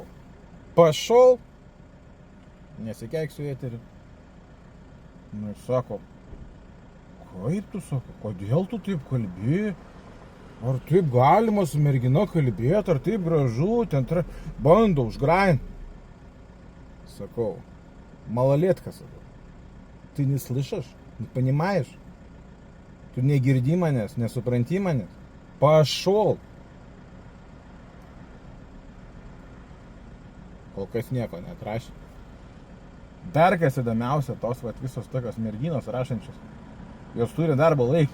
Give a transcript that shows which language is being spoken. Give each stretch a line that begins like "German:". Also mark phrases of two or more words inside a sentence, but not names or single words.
Lithuanian: Pašol, nesikeiksiu eterį. Nu, sako, kaip tu, sako, kodėl tu taip kalbi? Ar taip galima su mergina kalbėti, ar taip gražu, ten bando užgrain. Sakau, малолетка, sakau.
Russian: Ты не слышишь, не понимаешь?
Lithuanian: Tu negirdi manęs, nesupranti manęs. Pašol. Kol kas nieko neatrašė. Dar kas įdomiausia, tos visos tokios merginos rašančios, jos turi darbo laiką.